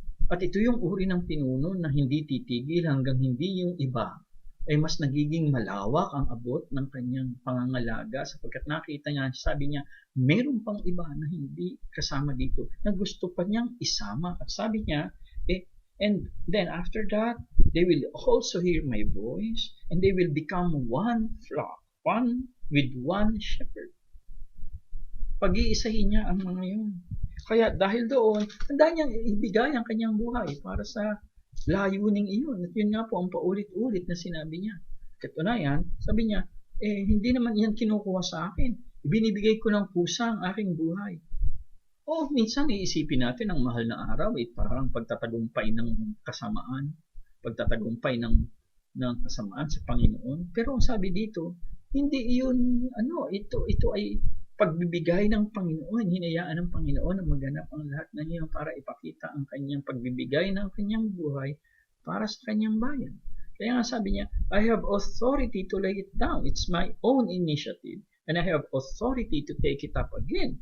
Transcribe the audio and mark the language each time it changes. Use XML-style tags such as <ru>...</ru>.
<tl>At ito yung uri ng pinuno na hindi titigil hanggang hindi yung iba ay mas nagiging malawak ang abot ng kanyang pangangalaga sapagkat nakita niya, sabi niya, meron pang iba na hindi kasama dito na gusto pa niyang isama. At sabi niya,</tl> <en>and then after that, they will also hear my voice and they will become one flock, one with one shepherd.</en> <tl>Pag-iisahin niya ang mga yun. Kaya dahil doon, handa niyang ibigay ang kanyang buhay para sa layuning iyon. At yun nga po ang paulit-ulit na sinabi niya. Katunayan, sabi niya, hindi naman yan kinukuha sa akin. Ibinibigay ko ng pusa ang aking buhay. O minsan iisipin natin ang mahal na araw ay parang pagtatagumpay ng kasamaan, pagtatagumpay ng kasamaan sa Panginoon. Pero ang sabi dito, hindi iyon, ito ay pagbibigay ng Panginoon. Hinayaan ng Panginoon na maganap ang lahat ng iyon para ipakita ang kanyang pagbibigay ng kanyang buhay para sa kanyang bayan. Kaya nga sabi niya,</tl> <en>I have authority to lay it down. It's my own initiative. And I have authority to take it up again.</en>